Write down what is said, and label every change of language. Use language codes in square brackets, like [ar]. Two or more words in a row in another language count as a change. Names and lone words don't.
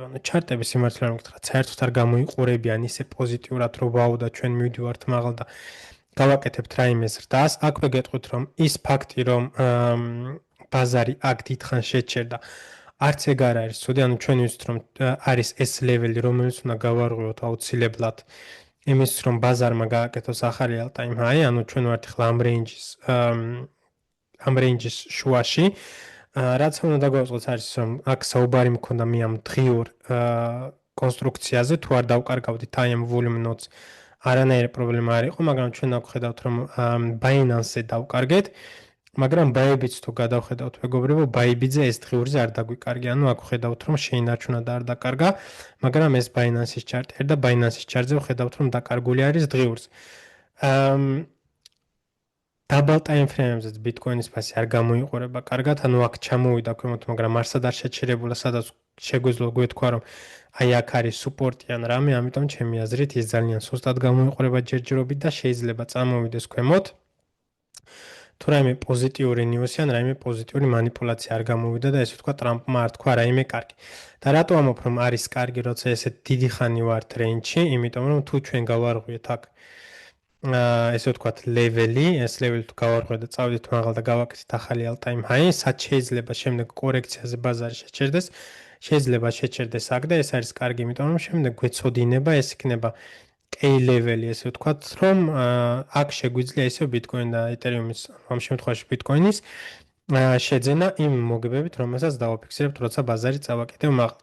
[ka] ნუ ჩარტები სიმართლე რომ გითხრათ, საერთოდ არ გამოიყურებიან ისე პოზიტიურად, რომ ვაუ და ჩვენ მივდივართ მაღალ და გავაკეთებთ რაიმე ზრდას. აქვე გეტყვით რომ ის ფაქტი რომ ბაზარი აქ დიდხანს შეჩერდა არც ეგ არ არის ცუდი, ანუ ჩვენ ვიცით რომ არის ეს ლეველი, რომელიც უნდა გავარღვიოთ აუცილებლად იმის რომ ბაზარმა გააკეთოს ახალი [en] all-time high, [ka] ანუ ჩვენ ვართ ახლა ამ რეინჯის შუაში. რაც უნდა დაგვაწყოს არის რომ აქ საუბარი მქონდა მე ამ დღიურ კონსტრუქციაზე, თუ არ დავკარგავდით აი ამ [en] volume nodes [ka] არანაირი პრობლემა არ იყო, მაგრამ ჩვენ აქ ხედავთ რომ Binance-ზე დავკარგეთ, მაგრამ Bybit თუ გადავხედავთ მეგობრებო, Bybit-ზე ეს დღიურზე არ დაგვიკარგე, ანუ აქ ხედავთ რომ შეინარჩუნა და არ დაკარგა, მაგრამ ეს Binance-ის ჩარტი და Binance-ის ჩარტზე ხედავთ რომ დაკარგული არის დღიურზე. [en] Double time frame-ზე [ka] Bitcoin-ის ფასი არ გამოიყურება კარგად, ანუ აქ ჩამოვიდა ქვემოთ, მაგრამ არსად არ შეჩერებულა, სადაც შეგვიძლია გვეთქვა რომ აი აქ არის სუპორტი ან რამე, ამიტომ ჩემი აზრით ის ძალიან სუსტად გამოიყურება ჯერჯერობით და შეიძლება წამოვიდეს ქვემოთ. თუ რაიმე პოზიტიური ნიუსი ან რაიმე პოზიტიური манипуляცია არ გამოვიდა და ესე ვთქვა ტრამპმა არ თქვა რაიმე კარგი. და რატო ამბობ რომ არის კარგი, როცა ესე დიდი ხანი ვართ რეინჯში, იმიტომ რომ თუ ჩვენ გავარღვიეთ აქ ესე ვთქვათ ლეველი, ეს ლეველი თუ გავარღვიოთ და წავიდეთ მაღალ და გავაკეთეთ ახალი [en] all-time high, [ka] სად შეიძლება შემდეგ კორექციაზე ბაზარი შეჩერდეს, შეიძლება შეჩერდეს აქ და ეს არის კარგი, იმიტომ რომ შემდეგ გვეცოდინება, ეს იქნება K level-ი, ესე ვთქვათ, რომ აქ შეგვიძლია ისე Bitcoin და Ethereum-ის, ამ შემთხვევაში Bitcoin-ის შეძენა იმ მოგებებით, რომელსაც დავაფიქსირებთ, როცა ბაზარი წავაკეთებ მაღლა.